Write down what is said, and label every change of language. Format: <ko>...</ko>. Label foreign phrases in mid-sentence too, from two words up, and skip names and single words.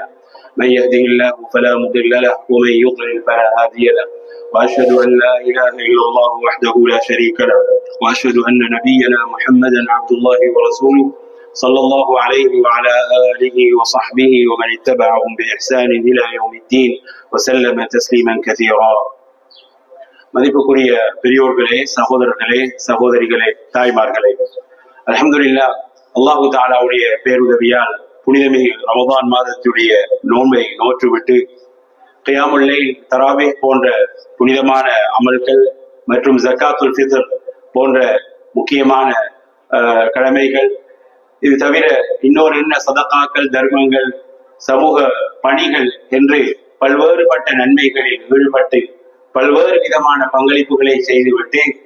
<ar>من يهده الله فلا مضل له ومن يضلل فلا هادي له. وأشهد أن لا إله إلا الله وحده لا شريك له وأشهد أن نبينا محمدا عبد الله ورسوله صلى الله عليه وعلى آله وصحبه ومن اتبعهم بإحسان إلى يوم الدين وسلم تسليما كثيرا.</ar> <ta>மதிப்புக்குரிய பெரியோர்களே, சகோதரர்களே, சகோதரிகளே, தாய்மார்களே, அல்ஹம்துலில்லாஹ் அல்லாஹு தஆலாவுடைய பேருதவியால் புனிதமிகு ரமதான் மாதத்துடைய நோன்பை நோற்றுவிட்டு</ta> <ar>قيام الليل,</ar> <ta>தராவீஹ் போன்ற புனிதமான அமல்கள் மற்றும்</ta> <ar>زكاة الفطر</ar> <ta>போன்ற முக்கியமான கடமைகள், இது தவிர இன்னொரு என்ன சதகாக்கள், தர்மங்கள், சமூக பணிகள் என்று பல்வேறுபட்ட நன்மைகளில் ஈடுபட்டு பல்வேறு விதமான பங்களிப்புகளை செய்துவிட்டு</ta>